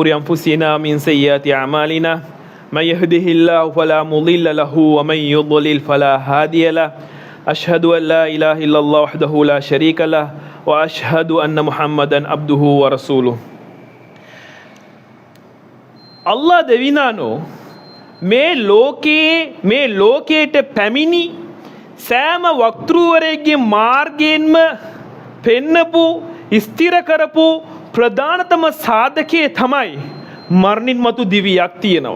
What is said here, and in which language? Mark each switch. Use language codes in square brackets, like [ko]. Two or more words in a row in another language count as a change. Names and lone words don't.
[ar] أنفسنا من سيئات أعمالنا من يهده الله فلا مضل له ومن يضلل فلا هادي له أشهد أن لا إله إلا الله وحده لا شريك له وأشهد أن محمدا عبده ورسوله [si] الله දෙවිනානෝ මේ ලෝකයට පැමිණි සෑම වක්තෘවරයෙක්ගේ මාර්ගයෙන්ම පෙන්නපු ස්ථිර කරපු ප්‍රධානතම සාධකයේ තමයි මරණින් මතු දිවියක් තියෙනවා.